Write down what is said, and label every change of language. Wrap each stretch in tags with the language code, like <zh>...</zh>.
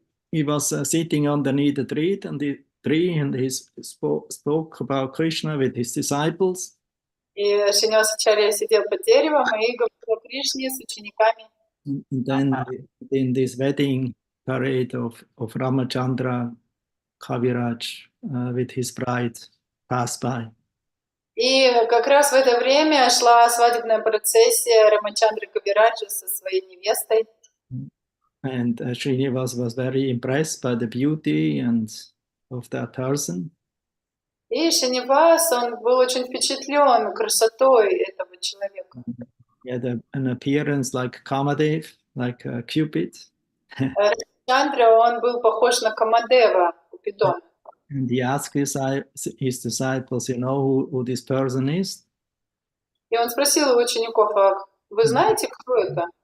<en>He was sitting underneath the tree, and he spoke about Krishna with his disciples.</en> <ru>И Шринивасачарья сидел под деревом и говорил о Кришне с учениками.</ru> <en>And then in this wedding parade of Ramachandra Kaviraj with his bride passed by.</en> <ru>И как раз в это время шла свадебная процессия Рамачандры Кавираджа со своей невестой.</ru> <en>And Srinivas was very impressed by the beauty of that person.</en> <ru>И Шринивас, он был очень впечатлен красотой этого человека.</ru> <en>He had an appearance like Kamadev, like Cupid.</en> <ru>Рамачандра, он был похож на Камадева, Купидона.</ru> <en>And he asked his disciples, you know who this person is?</en> <ru>И он спросил у учеников, а вы знаете, кто это?</ru>